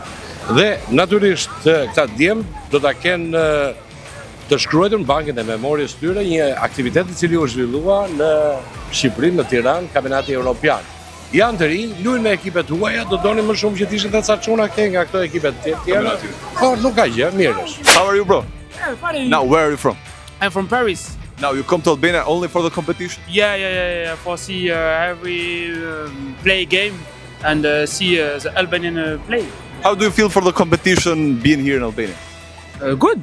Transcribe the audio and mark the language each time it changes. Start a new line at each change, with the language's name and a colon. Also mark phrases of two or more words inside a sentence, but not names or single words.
Albanian: Dhe natyrisht këta djem do ta kenë të shkruar në bankën e memorjes tyre një aktivitet i cili u zhvillua në Shqipëri, në Tiranë, kampionati evropian. Janë të rinj, luajnë me ekipet huaja, do donin më shumë që të ishin të ca çuna këtej nga këto ekipet tjera. Po, nuk ka gjë, mirë është.
English: How are you, bro? Yeah, fine. Now, where are you from? I'm from Paris. Now, you come to Albania only for the competition? Yeah. For see every play game and see the Albanian play. How do you feel for the competition being here in Albania? Good.